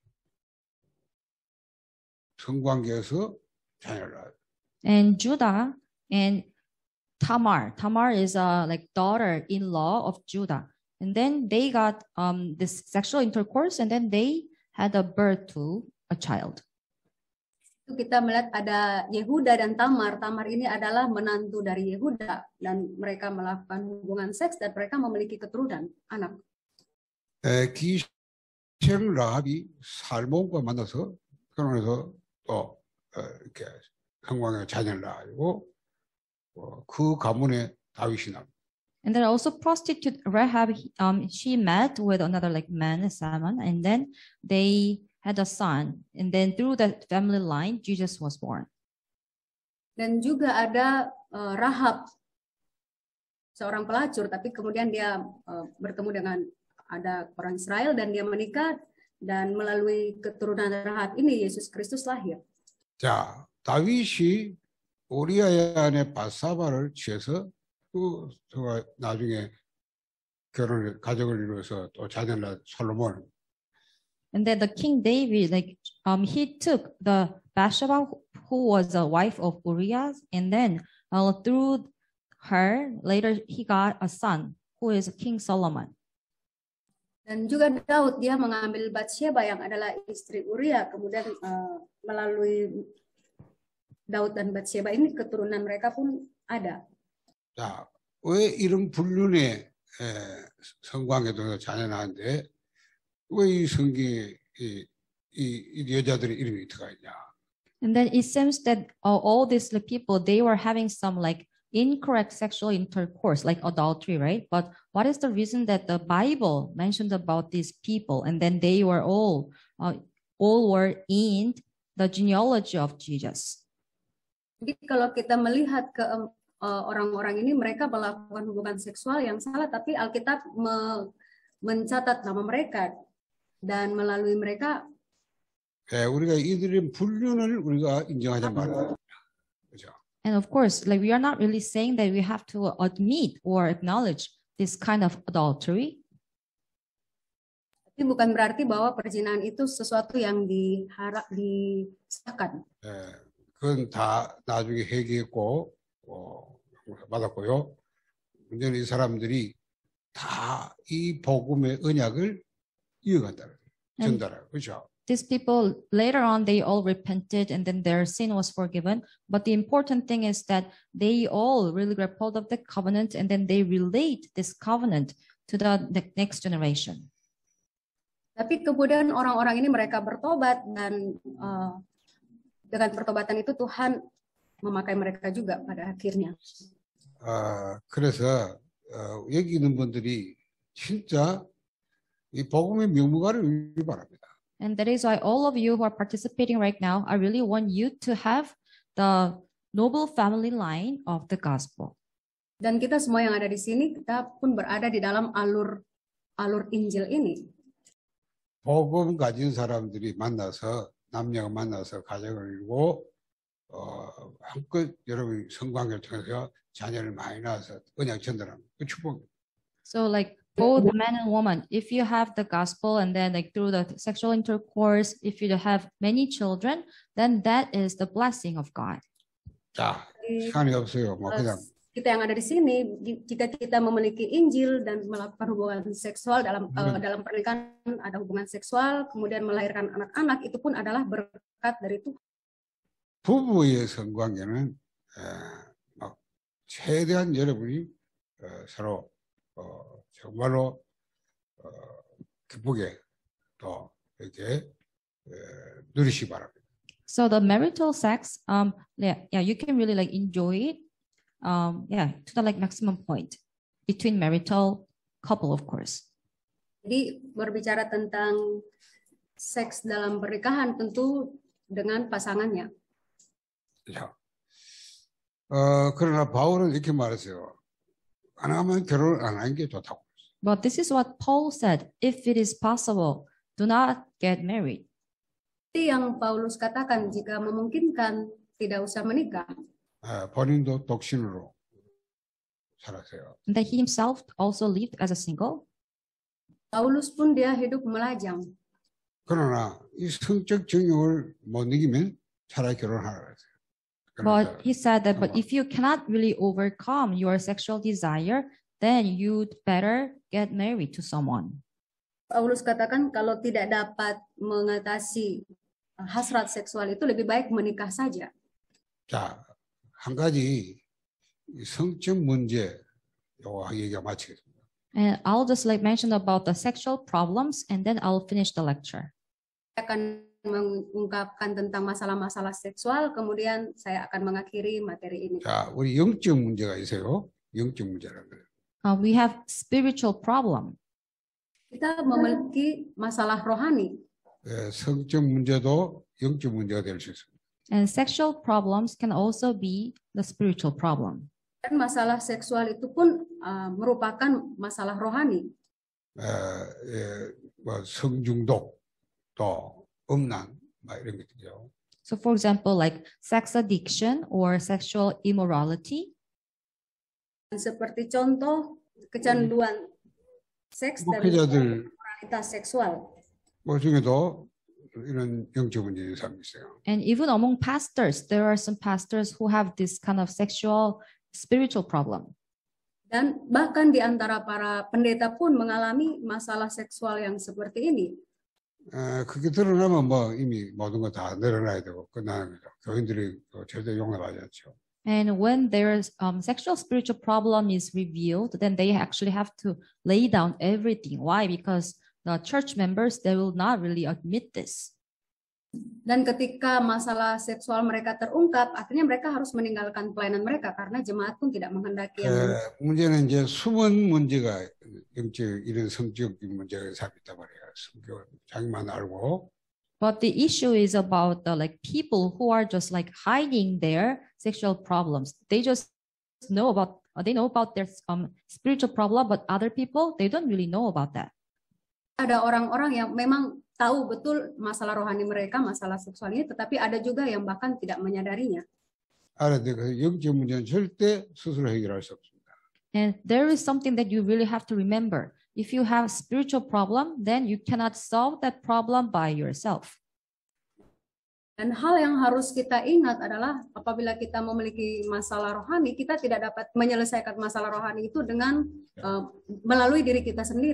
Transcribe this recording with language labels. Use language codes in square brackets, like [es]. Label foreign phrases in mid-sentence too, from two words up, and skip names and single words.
[ko] 성관계에서 자녀를 낳아요. [en] And Judah and Tamar. Tamar is like daughter-in-law of Judah. And then they got this sexual intercourse, and then they had a birth to a child. [id] Kita melihat ada Yehuda dan Tamar. Tamar ini adalah menantu dari Yehuda dan mereka melakukan hubungan seks dan mereka memiliki keturunan anak. [ko] 기생 라합이 살몬과 만나서 결혼해서 또 이렇게 성광의 자녀를 낳고 그 가문에 다윗이 납니다. [en] And then also prostitute Rahab, she met with another like man, Salmon, and then they had a son, and then through that family line, Jesus was born. [id] Dan juga ada Rahab, seorang pelacur, tapi kemudian dia bertemu dengan ada orang Israel dan dia menikah dan melalui keturunan Rahab ini Yesus Kristus lahir. [ko] 자, 다윗이 우리아의 아내 바사바를 취해서 또 나중에 가족을 이루어서 또 자녀를 낳은 솔로몬. [en] And then the King David, like he took the Bathsheba, who was a wife of Uriah, and then through her later he got a son who is King Solomon. [id] Dan juga Daud, dia mengambil Bathsheba yang adalah istri Uria, kemudian melalui Daud dan Bathsheba ini keturunan mereka pun ada. [ko] 자, 왜 이런 불륜의 성관계도 자녀 낳았는데 왜 이 성경에 이 여자들의 이름이 들어가 있냐? [en] And then it seems that all these people, they were having some like incorrect sexual intercourse, like adultery, right? But what is the reason that the Bible mentioned about these people, and then they were all were in the genealogy of Jesus? [id] Jadi kalau kita melihat ke orang-orang ini, mereka melakukan hubungan seksual yang salah, tapi Alkitab mencatat nama mereka dan melalui mereka. [ko] 우리가 이들의 불륜을 우리가 인정하자 말이야. 그렇죠? [en] And of course, like we are not really saying that we have to admit or acknowledge this kind of adultery. [id] Tapi bukan berarti bahwa perzinahan itu sesuatu yang disahkan. [ko] 그건 다 나중에 회개했고 받았고요. 문제는 이 사람들이 다 이 복음의 언약을 이어간다는 전달하고 그렇죠. [en] These people later on they all repented and then their sin was forgiven. But the important thing is that they all really grab hold of the covenant and then they relate this covenant to the next generation. [id] Tapi kemudian orang-orang ini mereka bertobat dan dengan pertobatan itu Tuhan memakai mereka juga pada akhirnya. [ko] 그래서 여기 있는 분들이 진짜 이 복음의 명무가를 바랍니다. [en] And that is why all of you who are participating right now, I really want you to have the noble family line of the gospel. [id] Dan kita semua yang ada di sini, kita pun berada di dalam alur Injil ini. [ko] 복음 가진 사람들이 만나서 남녀가 만나서 가정을 이루고 한껏 여러분 성관계를 통해서 자녀를 많이 낳아서 언약 전달하는 그 축복입니다. [en] So like both man and woman, if you have the gospel and then like through the sexual intercourse, if you have many children, then that is the blessing of God. [ko] 자, 시간이 없어요. 뭐 그냥 [id] kita yang ada di sini, jika kita memiliki Injil dan melakukan hubungan seksual dalam pernikahan, ada hubungan seksual, kemudian melahirkan anak-anak, itu pun adalah berkat dari Tuhan. [ko] 부부의 성관계는 막 최대한 여러분이 서로 정말로 기쁘게 또 이렇게 누리시기 바랍니다. [en] So the marital sex, you can really like enjoy it, to the like maximum point between marital couple, of course. [id] Jadi berbicara tentang seks dalam pernikahan tentu dengan pasangannya. [ko] 자, 그러나 바울은 이렇게 말했어요. 안 하면 결혼 안 하는 게 좋다고. [en] But this is what Paul said. If it is possible, do not get married. [id] Yang Paulus katakan, jika memungkinkan tidak usah menikah. [ko] 본인도 독신으로 살았어요. [en] And that he himself also lived as a single. [id] Paulus pun dia hidup melajang. [ko] 그러나 이 성적 정욕을 못 이기면 차라리 결혼하라고 했어요. [en] But he said that, but if you cannot really overcome your sexual desire, then you'd better get married to someone. [id] Paulus katakan kalau tidak dapat mengatasi hasrat seksual itu lebih baik menikah saja. [ko] 자, 한 가지 성적 문제 요거 얘기가 마치겠습니다. [en] And I'll just like mention about the sexual problems, and then I'll finish the lecture. [id] Saya akan mengungkapkan tentang masalah-masalah seksual, kemudian saya akan mengakhiri materi ini. [ko] 자, 우리 영적 문제가 있어요. 영적 문제라는 거예요. [en] We have spiritual problem. [id] Kita memiliki masalah rohani. [ko] 성적 문제도 영적 문제가 될 수 있습니다. [en] And sexual problems can also be the spiritual problem. [id] Dan masalah seksual itu pun merupakan masalah rohani. [ko] 뭐 성중독, 또 음란, 막 이런 것들이죠. [en] So, for example, like sex addiction or sexual immorality. [id] Seperti contoh kecanduan seks dan moralitas seksual. [ko] 뭐 중에도 이런 영적 문제의 사람이 있어요. [en] And even among pastors, there are some pastors who have this kind of sexual spiritual problem. [id] Dan bahkan di antara para pendeta pun mengalami masalah seksual yang seperti ini. [ko] 그게 드러나면 뭐 이미 모든 거 다 내려놔야 되고 끝나는 거죠. 교인들이 절대 용납하지 않죠. [en] And when there's sexual spiritual problem is revealed, then they actually have to lay down everything. Why? Because the church members, they will not really admit this. [id] Dan ketika masalah seksual mereka terungkap, akhirnya mereka harus meninggalkan pelayanan mereka karena jemaat pun tidak menghendaki yang [ko] 문제는 이제 숨은 문제가 영적 이런 성적 문제가 있단 말이에요. 성격을 자기만 알고. [en] But the issue is about the like people who are just like hiding their sexual problems. They just know about their spiritual problem, but other people they don't really know about that. [id] Ada orang-orang yang memang tahu betul masalah rohani mereka, masalah seksualnya, tetapi ada juga yang bahkan tidak menyadarinya. [ko] 영적 문제는 절대 스스로 해결할 수 없습니다. [en] And there is something that you really have to remember. If you have spiritual problem, then you cannot solve that problem by yourself. [id] Dan hal yang harus kita ingat adalah apabila kita memiliki masalah rohani, kita tidak dapat menyelesaikan masalah rohani itu dengan melalui diri kita sendiri.